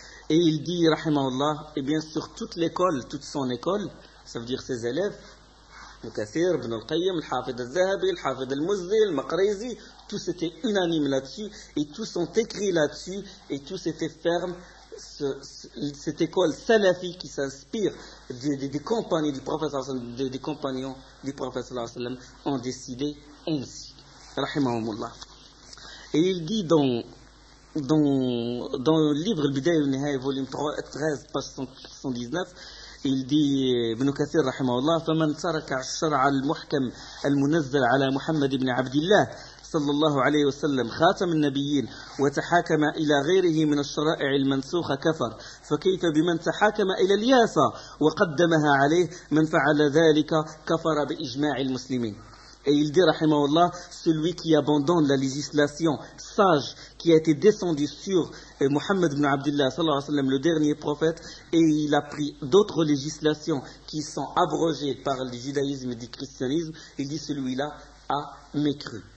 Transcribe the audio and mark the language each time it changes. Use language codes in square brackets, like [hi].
[fr] Et il dit, rahimahullah, et bien sûr, toute son école, ça veut dire ses élèves, Mukathir, Ibn al-Qayyim, Al-Hafid al-Zahabi, Al-Hafid al-Muzdi, Al-Maqrizi, tous étaient unanimes là-dessus, et tous ont écrit là-dessus, et tous étaient fermes. Cette école salafie qui s'inspire des compagnons du prophète, des compagnons du prophète, ont décidé ainsi. Rahimahumullah. Et il dit dans le livre Al-Bidayah al-Nihaya, volume 13, page 119, il dit Ibn Kathir rahimahullah, [ar] فمن ترك الشرع المحكم المنزل على محمد بن عبد الله صلى الله عليه وسلم خاتم النبيين وتحاكم الى غيره من الشرائع المنسوخه كفر فكيف بمن تحاكم الى الياسة وقدمها عليه من فعل ذلك كفر باجماع المسلمين. [fr] Et il dit rahimahullah, celui qui abandonne la législation sage qui a été descendue sur Muhammad ibn Abdullah sallallahu alayhi wa sallam, le dernier prophète, et il a pris d'autres législations qui sont abrogées par le judaïsme et le christianisme, il dit celui-là a mécru.